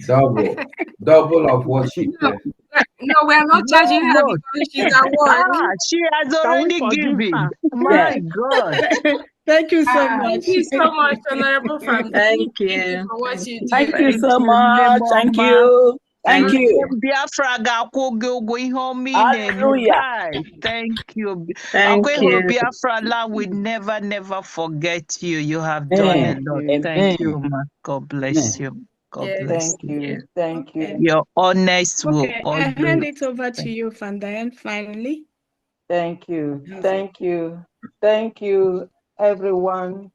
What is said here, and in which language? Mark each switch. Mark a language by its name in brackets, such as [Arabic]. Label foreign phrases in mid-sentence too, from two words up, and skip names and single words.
[English] Double of what she said. No, we are not charging her No, because she's at work. she has Can we already forgive given. her? My Yes. God. Thank you so much. Thank you so much, Honorable Family. Thank Thank you you. for what you do. Thank Thank you, you. Mama. Thank [Igbo] Biafra ga-akwụ gị ụgwọ ihe ọma ị na-eme. Kai. [English] Thank you. [Igbo] Akwa ị hụrụ [English] you. Biafra land will never forget you. You have done a lot. Thank you, ma. God bless you. God Yes. bless Thank you. Thank you. Your honest will Okay, I always. hand it over to you, Fandayan, finally. Thank you. Thank you. Thank you, everyone.